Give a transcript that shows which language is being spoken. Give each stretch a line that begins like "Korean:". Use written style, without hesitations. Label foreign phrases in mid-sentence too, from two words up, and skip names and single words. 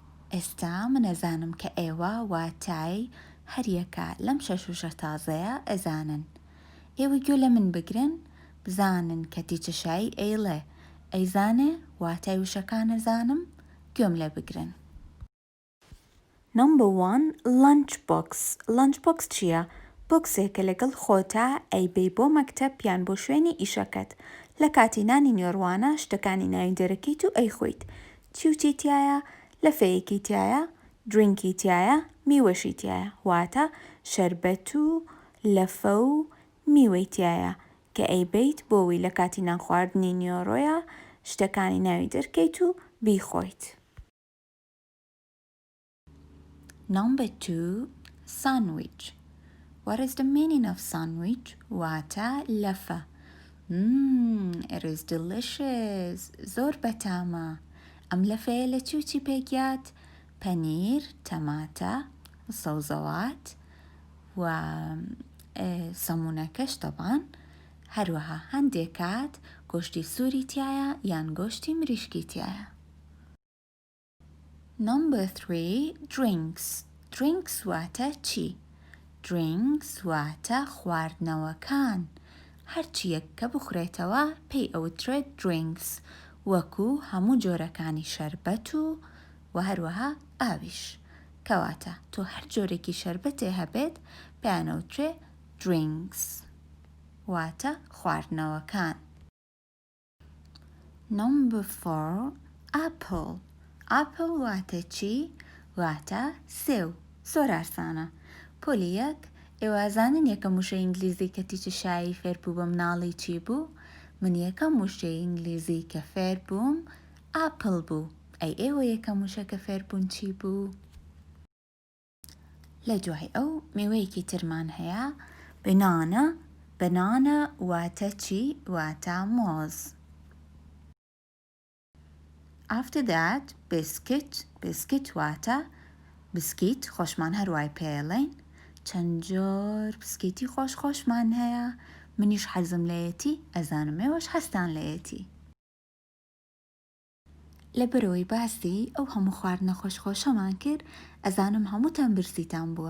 Central Kurdish: ئێستا من ئەزانم کە ئێوە واتای هەریەکە لەم شەش وشە تازەیە ئەزانن. ئێوە گوێ لە من بگرن بزانن کە تیچەشایی ئەیڵێ ئەیزانێ واتای وشەکان ئەزانم گوێم لێ بگرن.
English: Number 1 lunchbox.
Central Kurdish: Lunchbox چییە؟ بۆکسێکە لەگەڵ خۆتە ئەیبەی بۆ مەکتەب یان بۆ شوێنی ئیشەکەت. لە کاتی نانی نیۆڕوانە شتەکانی ناوی دەرەکەیت و ئەیخۆیت. چی تایە؟ لەفەیەکی تایە، درینکی تایە، میوەشی تایە، واتە شەربەت و لەفە و میوەی تایە کە ئەیبەیت بۆەوەی لە کاتی نان خواردنی نیۆڕۆیە شتەکانی ناوی دەرکەیت و بیخۆیت.
English: Number 2 sandwich. What is the meaning of sandwich?
Central Kurdish: واتە لەفە.
English: It is delicious.
Central Kurdish: زۆر بەتامە. ئەم لەفەیە لە چی پێکات؟ پەنیر، تەماتە، سەوزەوات و سەمونەکەش طبعاً. هەروەها هەندێک کات گۆشتی سووری تایە یان گۆشتی مریشکی تایە.
English: Number 3 drinks.
Central Kurdish: Drinks واتە چی؟ Drinks واتە خواردنەوەکان. هەرچیەک کە بخورێتەوە پێی ئەوترێت drinks، وەکو هەموو جۆرەکانی شەربەت و هەروەها ئاویش. کەواتە تۆ هەر جۆرێکی شەربەتێ هەبێت پێیان ئەوترێ drinks، واتە خواردنەوەکان.
English: Number 4 apple.
Central Kurdish: Apple واتە چی؟ واتە سێو. زۆر ئاسانە. پۆلی یەک، ئێوازانن یەکەم وشەی ئینگلیزی کە تیچەشایی فێر بوو بە مناڵی چی بوو؟ من یەکەم وشەی ئینگلیزی کە فێر بووم ئاپل بوو. ئەی ئێوە یەکەم وشە کە فێر بوون چی بوو؟ لە دوای ئەو میوەیەکی ترمان هەیە بنانە. بنانە واتە چی؟ واتە مۆز.
English: After that biscuit.
Central Kurdish: Biscuit واتە بسکیت، خۆشمان هەروای پێڵێن. چەند جۆر بسکیتی خۆشمان هەیە. منیش حەزم لەیەتی، ئەزانم ئێوەش هەستان لەیەتی. لەبەرەوەی باسی ئەو هەموو خواردنە خۆشخۆشەمان کرد ئەزانم هەمووتان برسیتان بووە.